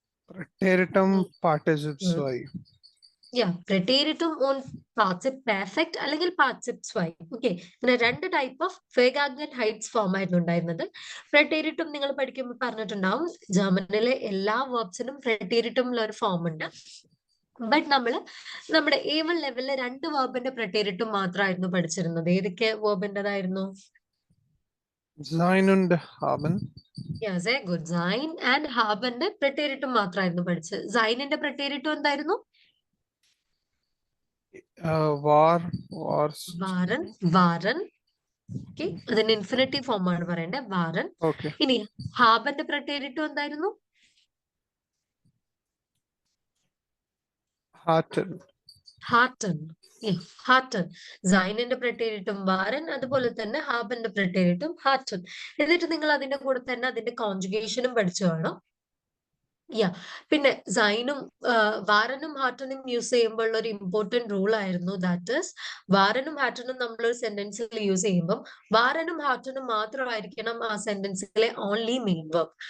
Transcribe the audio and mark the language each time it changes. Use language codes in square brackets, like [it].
[de] Präteritum participe zwei. Präteritum und Partizip Perfect അല്ലെങ്കിൽ Partizip zwei. [ml] Okay, ഇങ്ങനെ 2 type of Vergangenheit form ആയിരുന്നു ഉണ്ടായിരുന്നത്. Präteritum നിങ്ങൾ പഠിക്കുമ്പോൾ പറഞ്ഞിട്ടുണ്ടാവും ജർമ്മനിലെ എല്ലാ വേർബ്സിനും Präteritumൽ ഒരു ഫോം ഉണ്ട്. ബട്ട് നമ്മുടെ A1 ലെവലിലെ 2 വേർബിന്റെ Präteritum മാത്രമായിരുന്നു പഠിച്ചിരുന്നത്. ഏതൊക്കെ വേർബിൻ്റെതായിരുന്നു? [de] Sein und haben. [en] Yeah, very good. [ml] Sein and habenന്റെ Präteritum മാത്രമായിരുന്നു പഠിച്ചത്. Seinന്റെ Präteritum എന്തായിരുന്നു? [de] War, wars. Waren, waren. [ml] Okay, അതിന്റെ ഇൻഫിനിറ്റീവ് ഫോം ആണ് പറയേണ്ടത്, waren. [en] Okay. [ml] ഇനി habenന്റെ Präteritum എന്തായിരുന്നു? [de] Hatten. Hatten. Hatten. [ml] Seinന്റെ Präteritum waren, അതുപോലെ തന്നെ habenന്റെ Präteritum hatten. എന്നിട്ട് നിങ്ങൾ അതിന്റെ കൂടെ തന്നെ അതിന്റെ കോൺജുഗേഷനും പഠിച്ചു കാണും. പിന്നെ സൈനും വാരനും ഹാറ്റനും യൂസ് ചെയ്യുമ്പോൾ ഒരു ഇമ്പോർട്ടന്റ് റൂൾ ആയിരുന്നു. ദാറ്റ് ഇസ് വാരനും ഹാറ്റനും നമ്മളൊരു സെന്റൻസിൽ യൂസ് ചെയ്യുമ്പോൾ വാരനും ഹാറ്റനും മാത്രമായിരിക്കണം ആ സെന്റൻസിലെ ഓൺലി മെയിൻ വേർബ്.